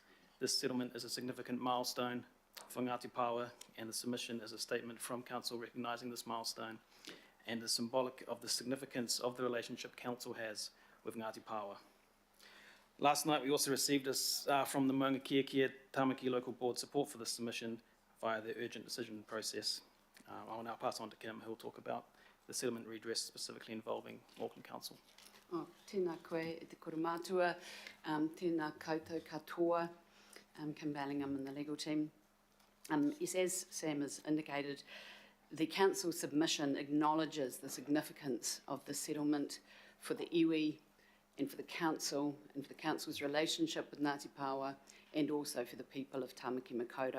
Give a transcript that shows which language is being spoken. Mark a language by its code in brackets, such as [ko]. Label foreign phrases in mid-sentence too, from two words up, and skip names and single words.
[en] This settlement is a significant milestone for Ngāti Power, and the submission is a statement from Council recognising this milestone and is symbolic of the significance of the relationship Council has with Ngāti Power. Last night we also received from the Maunga Kia Kia Tāmaki Local Board support for this submission via the urgent decision process. I will now pass on to Kim, who will talk about the settlement redress specifically involving Auckland Council. [mi] Tēnā koe e te koromātua, tēnā koutou katoa, [en] Kim Bellingham and the legal team. Yes, as Sam has indicated, the Council submission acknowledges the significance of the settlement for the iwi and for the Council and for the Council's relationship with Ngāti Power and also for the people of Tāmaki Makaurau.